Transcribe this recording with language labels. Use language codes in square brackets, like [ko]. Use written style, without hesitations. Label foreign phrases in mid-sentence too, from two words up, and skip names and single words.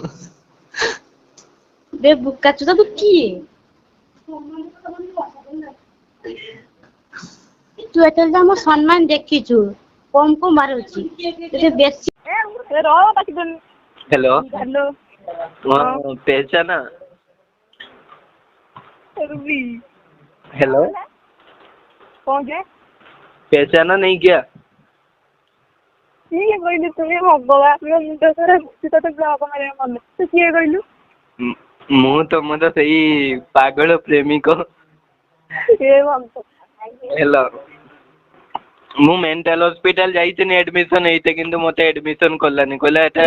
[or] ବେ ବୋକା ଚୋଦା ତୁ କିଏ? ତୁ ଏତେବେଳେ ଯାଏ ମୋ ସମ୍ମାନ ଦେଖିଛୁ କମ କମ ବାହାରୁଛି ତତେ ବେଶୀ ହ୍ୟାଲୋ ହ୍ୟାଲୋ ହଁ ପହଚାନା? [hi] हेलो कौन है? पहचाना नहीं क्या? [or] କିଏ କହିଲୁ ତୁମେ ଭଗବାନ ମୁଣ୍ଡ ଖରାପ ତତେ ବ୍ଲକ ମାରିବା ମନେ ତୁ କିଏ କହିଲୁ? ମୁଁ ତମର ସେଇ ପାଗଳ ପ୍ରେମିକ। ହେଲୋ ମୁଁ ମେଣ୍ଟାଲ ହସ୍ପିଟାଲ ଯାଇଥିଲି ଆଡମିସନ ହେଇତେ କିନ୍ତୁ ମତେ ଆଡମିସନ କଲାନି କହିଲା ଏଟା